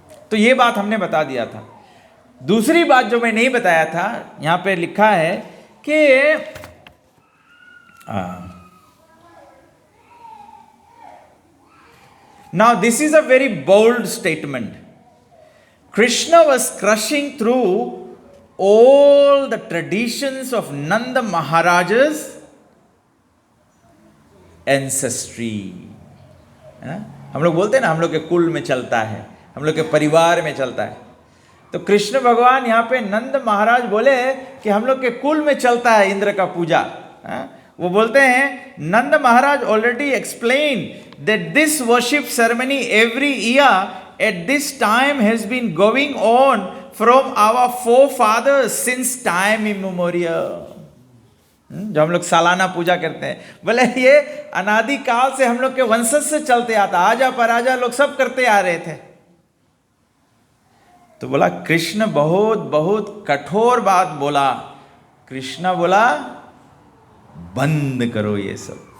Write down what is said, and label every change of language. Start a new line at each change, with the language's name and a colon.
Hindi: तो ये बात हमने बता दिया था। दूसरी बात जो मैं नहीं बताया था, यहां पे लिखा है कि
English: now this is a very bold statement. Krishna was crushing through all the traditions of Nanda Maharaja's ancestry.
Hindi: हम लोग बोलते हैं ना, हम लोग के कुल में चलता है, हम लोग के परिवार में चलता है। तो कृष्ण भगवान यहाँ पे नंद महाराज बोले कि हम लोग के कुल में चलता है इंद्र का पूजा। वो बोलते हैं नंद महाराज already explain
English: that this worship ceremony every year at this time has been going on from our forefathers since time immemorial.
Hindi: जो हम लोग सालाना पूजा करते हैं, बोले ये अनादि काल से हम लोग के वंशज से चलते आता, आजा पराजा लोग सब करते आ रहे थे। तो बोला कृष्ण बहुत बहुत कठोर बात बोला। कृष्ण बोला बंद करो ये सब।